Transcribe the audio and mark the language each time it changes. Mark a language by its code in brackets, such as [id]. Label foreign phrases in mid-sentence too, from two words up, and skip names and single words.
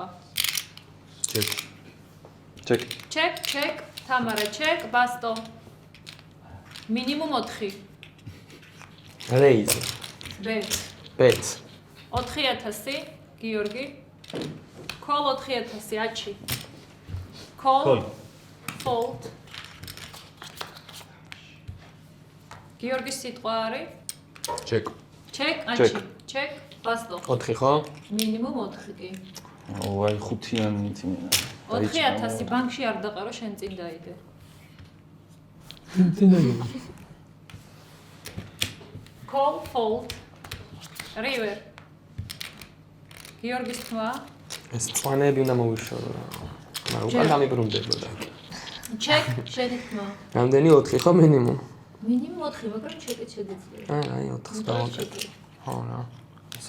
[ka] ჩეკ. ჩეკ. [en] Check, check. თამარა check, ბასტო. მინიმუმ 4. Raise. Bet. Bet. 4000, გიორგი. Call 4000, აჩი. Call. Fold. [ka] გიორგის სიტყვა არის? ჩეკ. [en] Check, აჩი. Check, ბასტო. [ka] 4 ხო? მინიმუმ 4 კი. აი ხუთიანი თინა. 4000 ბანკში არ დაყარო შენ წინ დაიდე. წინდაიდე. [en] Call, fold. River. [ka] გიორგის თმა. ეს წვანები უნდა მოვიშორო. მაგრამ უკან გამიბრუნდებოდა. Check, შენი თმა. რამდენი 4 ხო მინიმუმ? მინიმუმ 4, მაგრამ ჩეკით შეგიძლია. აი 4-ს დავაკეთე. ხო რა. ესე